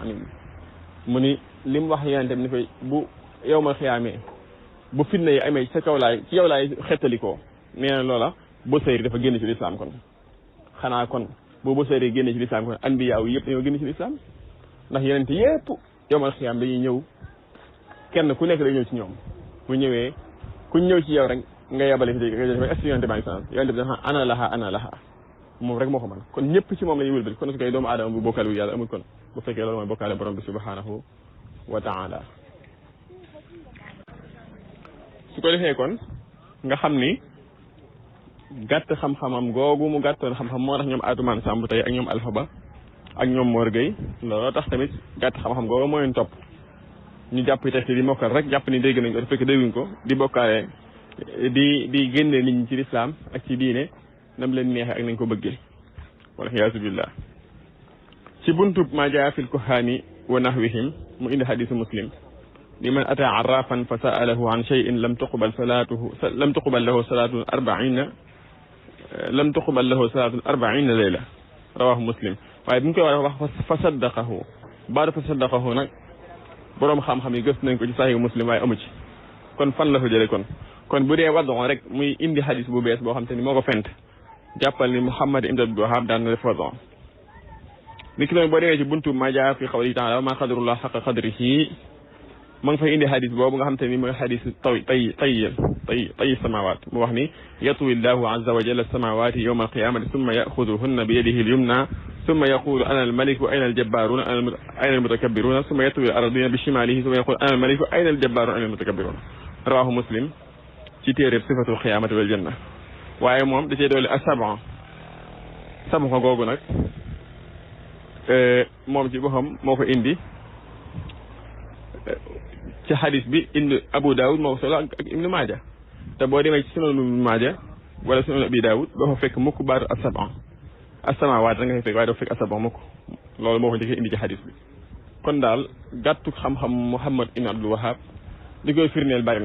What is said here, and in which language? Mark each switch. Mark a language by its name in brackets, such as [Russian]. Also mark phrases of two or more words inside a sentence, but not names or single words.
[Wolof] amin mu ni li mu wax yonente bi ni koy bu [Arabic] يوم القيامة [Wolof] bu fitna yi amee ci yow laay xettalikoo nee na loola Busayri dafa génn ci lislaam kon xanaa kon bu Busayri génn ci lislaam kon anbiyaa yi yëpp dañoo génn ci lislaam ndax yonente yëpp [Arabic] يوم القيامة [Wolof] dañuy ñëw kenn ku nekk day ñëw ci ñoom bu ñëwee ku ñëw ci yow rek nga yabale fi [French] est-ce que [Wolof] yonente bi yonente bi dafa ana laha moom rek moo ko mën kon ñëpp ci moom la ñuy wëlbati kon su koy doomu aadama bu bokkaale wu yàlla amul kon bu fekkee loolu mooy bokkaale borom bi [Arabic] سبحانه وتعالى [Wolof] su ko defee kon nga xam ni gàtt xam-xamam googu mu gàttoon xam-xam moo tax ñoom Atoumane Samb tey ak ñoom Alpha Ba ak ñoom Mor Gueye looloo tax tamit gàtt xam-xam googu moo leen topp ñu jàpp texte di mokkal rek jàpp ni dégg nañ ko fekk dégguñ ko di bokkaale di génne nit ñi ci lislaam ak ci diine nam leen neexee ak nañ ko bëggee wala xiyaasu billah ci buntub [Arabic] ما جاء في الكهان ونحوهم [Wolof] mu indi hadisu Muslim [Arabic] لمن أتى عرافا فسأله عن شيء لم تقبل له صلاة أربعين ليلة رواه مسلم [Wolof] waaye bi mu koy wax [Arabic] فصدقه بعد فصدقه [Wolof] nag boroom xam-xam yi gëstu nañ ko ci Sahih Muslim waaye amu ci kon fan la ko jële kon bu dee wadon rek muy indi hadis bu bees boo xam te ni moo ko fent jàppal ni Muhammad ibn Abdul Wahhab daan na def wadon ni ki noonu boo demee ci buntu [Arabic] ما جاء في قوله تعالى وما قدر الله حق قدره [Wolof] ma nga fay indi hadis boobu nga xam te ni mooy hadis tay samawat mu wax ni [Arabic] يطوي الله عز وجل السماوات يوم القيامة ثم يأخذهن بيده اليمنى ثم يقول أنا الملك أين الجبارون أين المتكبرون ثم يطوي الأرضين بشماله ثم يقول أنا الملك أين الجبارون أين المتكبرون رواه مسلم [Wolof] ci téereb sifatul xiyaamati wal janna waaye moom da cee doole asaba googu nag moom ci boppam moo ko indi ci hadis bi indi Abu Dawud moo ko solo ak Ibnu Maaja te boo demee ci Sunan Ibnu Maaja wala Sunan Abi Dawud doo fa fekk mukk baatu asamawaat da nga fekk waaye doo fekk asaba mukk loolu moo ko njëkkee indi ci hadis bi kon daal gàttu xam-xam Muhammad ibn Abdul Wahhab li koy firndeel bari